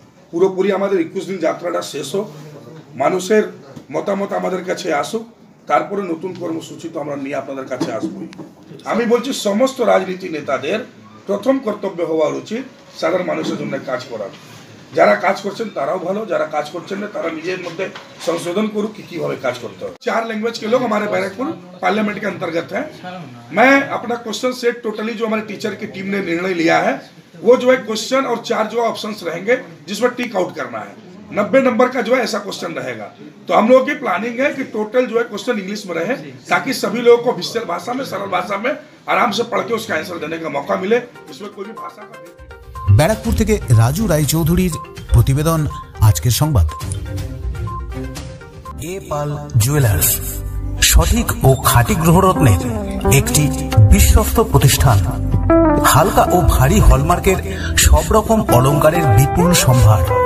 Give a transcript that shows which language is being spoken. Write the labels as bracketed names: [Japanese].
[Bangla] পুরোপুরি আমাদের 21 দিন যাত্রাটা শেষ হোক, মানুষের মতামত আমাদের কাছে আসুক, তারপরে নতুন কর্মসূচি তো আমরা নিয়ে আপনাদের কাছে আসবই। আমি বলছি সমস্ত রাজনীতি নেতাদের প্রথম কর্তব্য হওয়া উচিত সাধারণ মানুষের জন্য কাজ করার। যারা কাজ করছেন তারাও ভালো, যারা কাজ করছেন না তারা নিজের মধ্যে संशोधन करूँ कि किभाবে কাজ করতে হবে। [Hindi] 4 लैंग्वेज के लोग हमारे बैरकपुर पार्लियामेंट के अंतर्गत हैं। मैं अपना क्वेश्चन सेट टोटली जो हमारे टीचर की टीम ने निर्णय लिया है वो जो है क्वेश्चन और 4 जो ऑप्शंस रहेंगे जिसमें टिक आउट करना है। 90 नंबर का जो है ऐसा क्वेश्चन रहेगा। तो हम लोगों की प्लानिंग है कि टोटल जो है क्वेश्चन इंग्लिश में रहे ताकि सभी लोगों को विशेष भाषा में, सरल भाषा में आराम से पढ़ के उसका आंसर देने का मौका मिले। इसमें कोई भी भाषा का [Bangla] ব্যারাকপুর থেকে রাজু রায়চৌধুরীর প্রতিবেদন আজকের সংবাদ। এ পাল জুয়েলার্স সঠিক ও খাঁটি গ্রহরত্নের একটি বিশ্বস্ত প্রতিষ্ঠান। হালকা ও ভারী হলমার্কের সব রকম অলংকারের বিপুল সম্ভার।